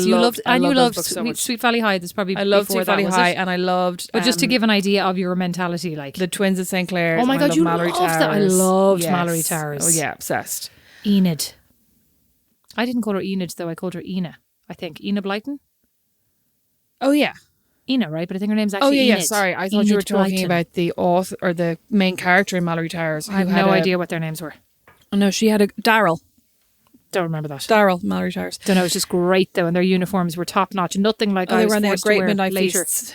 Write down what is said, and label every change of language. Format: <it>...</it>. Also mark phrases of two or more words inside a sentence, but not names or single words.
<en>You loved those books so Sweet, much. Sweet Valley High. There's probably I loved before Sweet Valley that, was High it? and I loved. But just to give an idea of your mentality, like the Twins of St. Clair's. Oh my and God, I you loved Mallory loved Towers. that. I loved Yes. Mallory Towers. Oh yeah, obsessed. Enid. I didn't call her Enid though. I called her Ina. I think Ina Blyton. Oh yeah. Ina, right? But I think her name's Oh actually yeah, Enid. yeah. Sorry, I thought you were Enid talking Blyton. about the author or the main character in Mallory Towers. I have no idea what their names were. Oh no, she had a Daryl. Don't remember that. Daryl, Mallory Towers. Don't know. It was just great though, and their uniforms were top notch. Nothing like Oh, I they was were on their forced to great wear midnight later. feasts.</en>